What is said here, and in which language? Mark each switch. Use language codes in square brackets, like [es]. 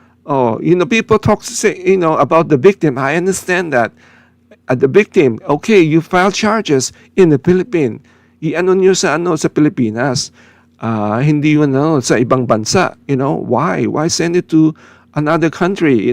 [en] Oh, people talk about the victim. I understand that. The victim, okay, you file charges in the Philippines. [tl] Niyo sa Pilipinas. Hindi yun sa ibang bansa. [en] Why send it to another country?